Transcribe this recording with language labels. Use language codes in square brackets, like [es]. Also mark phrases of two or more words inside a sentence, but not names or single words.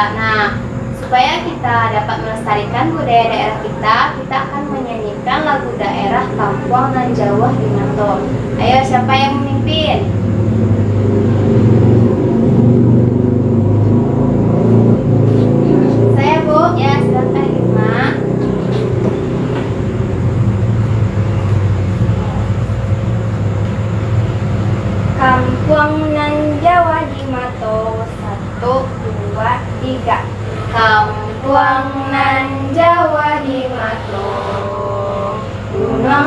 [id] Nah, supaya kita dapat melestarikan budaya daerah kita akan menyanyikan lagu daerah Kampuang nan Jawa di Mato. Ayo, siapa yang memimpin? Saya, Bu. Ya, silakan Irma. Kampuang nan Jawa di Mato. 1, 2, 3. Kampuang nan Jawa di Mato, Gunung